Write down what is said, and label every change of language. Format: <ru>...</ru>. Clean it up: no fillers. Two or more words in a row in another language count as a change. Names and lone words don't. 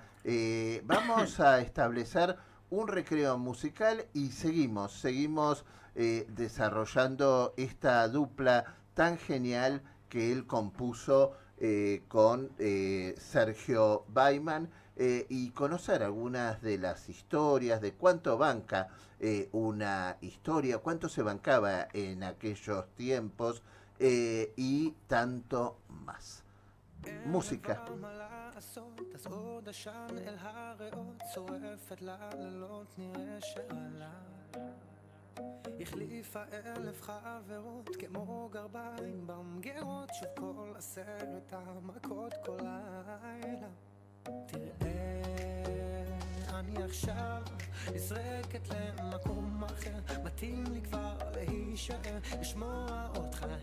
<es>Vamos a establecer un recreo musical y seguimos desarrollando esta dupla tan genial que él compuso con Sergio Baiman. Y conocer algunas de las historias, de cuánto banca una historia, cuánto se bancaba en aquellos tiempos y tanto más. Música.</es> <he>החליפה 1000 חברות כמו גרביים במגירות שוב כל 10 המכות כל לילה תראה אני עכשיו נזרקת למקום אחר מתאים לי כבר להישאר לשמוע אותך</he>